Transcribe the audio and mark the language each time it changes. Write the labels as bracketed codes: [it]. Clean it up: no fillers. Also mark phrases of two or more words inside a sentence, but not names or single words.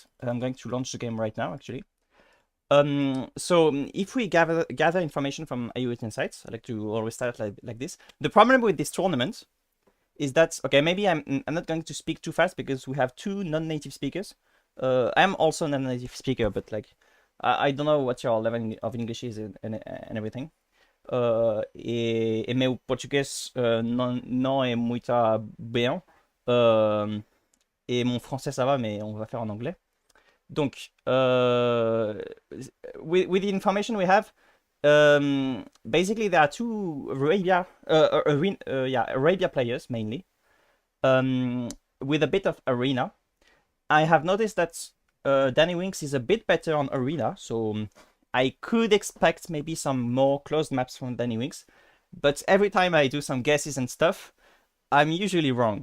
[en] I'm going to launch the game right now, actually. So if we gather information from IOT Insights, I like to always start like this. The problem with this tournament is that, okay, maybe I'm not going to speak too fast because we have 2 non-native speakers. I'm also a non-native speaker, but like I don't know what your level of English is and everything. [pt] E meu português não é muito bem. [fr] Et mon français ça va, mais on va faire en anglais. Donc, [en] with the information we have, basically there are 2 Arabia players mainly, with a bit of arena. I have noticed that daniwinks is a bit better on arena, so I could expect maybe some more closed maps from daniwinks, but every time I do some guesses and stuff, I'm usually wrong.